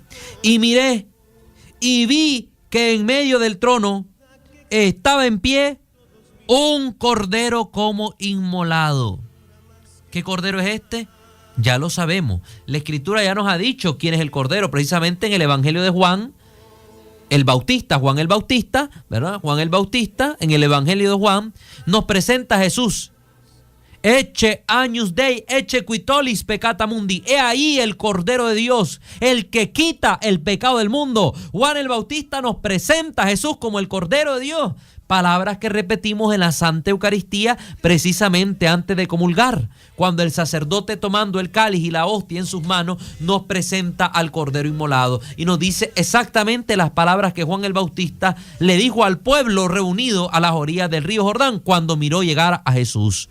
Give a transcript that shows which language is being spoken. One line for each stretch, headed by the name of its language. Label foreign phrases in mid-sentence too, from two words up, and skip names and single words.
Spanish: Y miré y vi que en medio del trono estaba en pie un cordero como inmolado. ¿Qué cordero es este? Ya lo sabemos. La Escritura ya nos ha dicho quién es el cordero, precisamente en el Evangelio de Juan el Bautista, Juan el Bautista, ¿verdad? Juan el Bautista, en el Evangelio de Juan, nos presenta a Jesús.
Latin: Ecce agnus Dei, ecce qui tollis peccata mundi.
Spanish: He ahí el Cordero de Dios, el que quita el pecado del mundo. Juan el Bautista nos presenta a Jesús como el Cordero de Dios. Palabras que repetimos en la Santa Eucaristía precisamente antes de comulgar, cuando el sacerdote, tomando el cáliz y la hostia en sus manos, nos presenta al Cordero inmolado y nos dice exactamente las palabras que Juan el Bautista le dijo al pueblo reunido a las orillas del río Jordán cuando miró llegar a Jesús.